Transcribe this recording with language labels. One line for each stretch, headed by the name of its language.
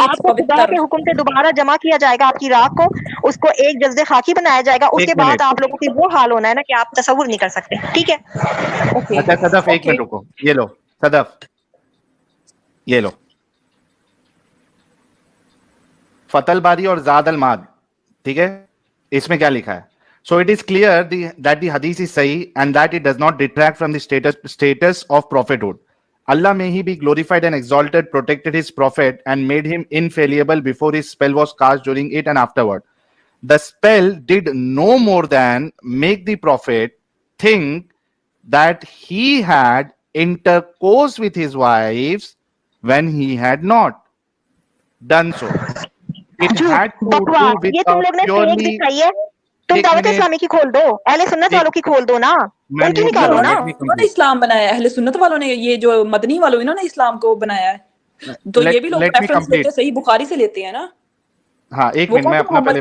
Hindi: आपको खुदा के हुक्म से दोबारा जमा किया जाएगा आपकी राख को, उसको एक जज्बे खाकी बनाया जाएगा, उसके बाद आप लोगों की वो हाल होना है ना कि आप तसव्वुर नहीं कर सकते। ठीक है? अच्छा सदफ, एक मिनट रुको, ये लो सदफ, ये लो फतल बारी और ज़ाद अल माद, ठीक है, इसमें क्या लिखा है?
English: So it is clear that the hadith is sahih and that it does not detract from the status of prophethood. Allah, may he be glorified and exalted, protected his prophet and made him infallible before his spell was cast, during it and afterward. The spell did no more than make the prophet think that he had intercourse with his wives when he had not done so. It had to do with
Hindi: ये तुम लोग ने fake दिखाई है। तुम दावत इस्लामी की खोल दो, अहले सुन्नत वालों की खोल दो ना, उनकी निकालो ना। उन्होंने इस्लाम बनाया है, अहले सुन्नत वालों ने, ये जो मदनी वालों इन्होंने इस्लाम को बनाया है, तो ये भी लोग रेफरेंस लेते, सही बुखारी से लेते हैं ना। हाँ, एक मिनट, मैं अपना पहले